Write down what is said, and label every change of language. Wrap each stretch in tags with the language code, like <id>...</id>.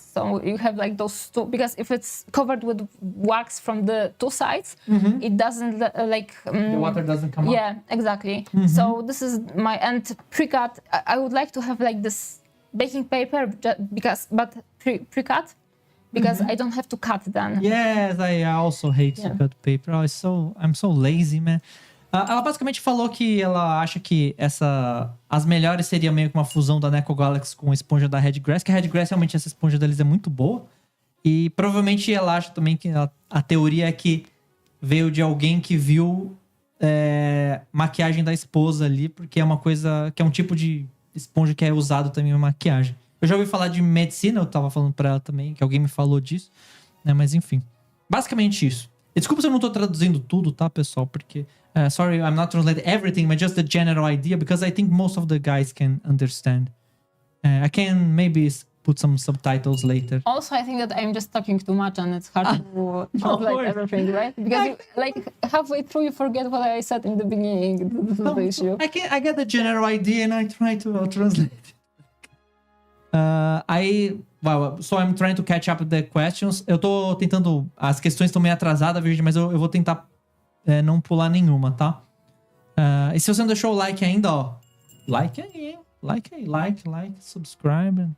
<en>So you have like those two, because if it's covered with wax from the two sides, it doesn't the water doesn't come up. Yeah, exactly. So this is my pre-cut. I would like to have like this baking paper, but pre-cut, because I don't have to cut then. Yes, I also hate to cut paper. I'm so lazy, man.</en> <pt>Ela basicamente falou que ela acha que as melhores seria meio que uma fusão da Neko Galaxy com a esponja da Redgrass, que a Redgrass realmente essa esponja deles é muito boa. E provavelmente ela acha também que a teoria é que veio de alguém que viu maquiagem da esposa ali, porque é uma coisa que é um tipo de esponja que é usado também em maquiagem. Eu já ouvi falar de medicina, eu tava falando pra ela também, que alguém me falou disso, né? Mas enfim, basicamente isso. Desculpa se eu não tô traduzindo tudo, tá, pessoal?</pt> <en>Porque, sorry, I'm not translating everything, but just the general idea, because I think most of the guys can understand. I can maybe put some subtitles later. Also, I think that I'm just talking too much and it's hard to translate everything, right? Because halfway through you forget what I said in the beginning. This is the issue. I get the general idea and I try to translate. So I'm trying to catch up with the questions.</en> <pt>Eu tô tentando... As questões estão meio atrasadas, Virgem, mas eu vou tentar não pular nenhuma, tá? E se você não deixou o like ainda, ó, like aí, like, subscribe.</pt>